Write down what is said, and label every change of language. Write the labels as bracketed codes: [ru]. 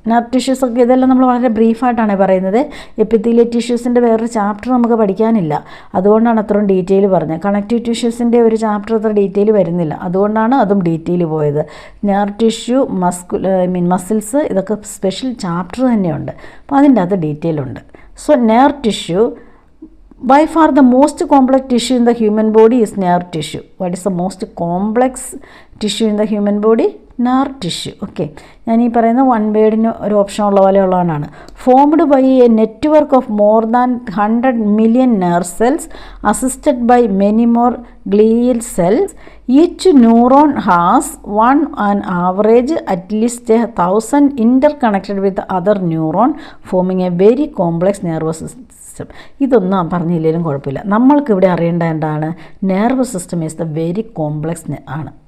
[ml] Nerve tissues ഒക്കെ ഇതെല്ലാം നമ്മൾ വളരെ ബ്രീഫായിട്ടാണ് പറയുന്നത്. എപ്പിത്തീലിയൽ ടിഷ്യൂസിൻ്റെ വേറൊരു ചാപ്റ്റർ നമുക്ക് പഠിക്കാനില്ല, അതുകൊണ്ടാണ് അത്രയും ഡീറ്റെയിൽ പറഞ്ഞത്. കണക്റ്റീവ് ടിഷ്യൂസിൻ്റെ ഒരു ചാപ്റ്റർ അത്ര ഡീറ്റെയിൽ വരുന്നില്ല, അതുകൊണ്ടാണ് അതും ഡീറ്റെയിൽ പോയത്. നെർവ് ടിഷ്യൂ, മസിൽസ്, ഇതൊക്കെ സ്പെഷ്യൽ ചാപ്റ്റർ തന്നെയുണ്ട്, അപ്പോൾ അതിൻ്റെ അകത്ത് ഡീറ്റെയിൽ ഉണ്ട്. [en] So nerve tissue by far the most complex tissue in the human body is nerve tissue. What is the most complex tissue in the human body? Nerve tissue. [ml] Okay, ഞാൻ ഈ പറയുന്ന one വേർഡിന് ഒരു option ഉള്ള പോലെ ഉള്ളതാണ്. [en] Formed by a network of more than 100 million nerve cells assisted by many more glial cells. Each neuron has on average at least 1,000 interconnected with the other neuron, forming a very complex nervous system. [ml] ഇതൊന്നും പറഞ്ഞില്ലെങ്കിലും കുഴപ്പമില്ല. നമ്മൾക്കിവിടെ അറിയേണ്ട എന്താണ്? Nerve system is the very complex ആണ്.